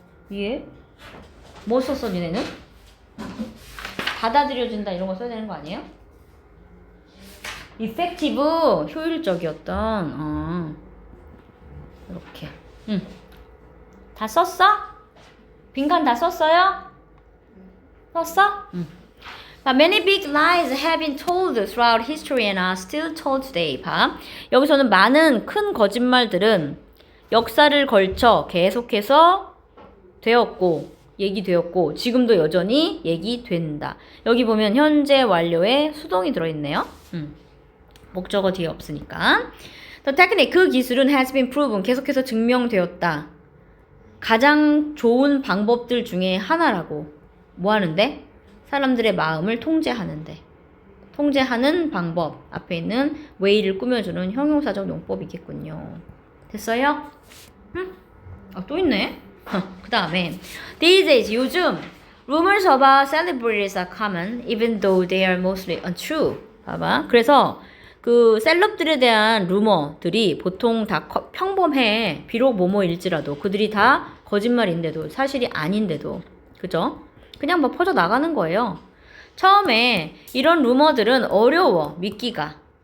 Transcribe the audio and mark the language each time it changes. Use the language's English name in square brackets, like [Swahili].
[Korean] 위에 뭐 썼어 니네는? 받아들여진다 이런 거 써야 되는 거 아니에요? effective, 효율적이었던. 이렇게. 다 썼어? 빈칸 다 썼어요? 썼어? [English] But many big lies have been told throughout history and are still told today. [Korean] 봐. 여기서는 많은 큰 거짓말들은 역사를 걸쳐 계속해서 되었고 얘기되었고 지금도 여전히 얘기된다. 여기 보면 현재 완료에 수동이 들어있네요. 목적어 뒤에 없으니까. [English] The technique, [Korean] 그 기술은 [English] has been proven, [Korean] 계속해서 증명되었다. 가장 좋은 방법들 중에 하나라고. 뭐 하는데? 사람들의 마음을 통제하는데. 통제하는 방법. 앞에 있는 way를 꾸며주는 형용사적 용법이겠군요. 됐어요? 또 있네. 그 다음에 [English] these days, [Korean] 요즘 [English] rumors about celebrities are common even though they are mostly untrue. [Korean] 봐봐. 그래서 그 셀럽들에 대한 루머들이 보통 다 평범해. 비록 뭐뭐일지라도 그들이 다 거짓말인데도 사실이 아닌데도 그죠? 그냥 뭐 퍼져 나가는 거예요. 처음에 이런 루머들은 어려워 믿기가.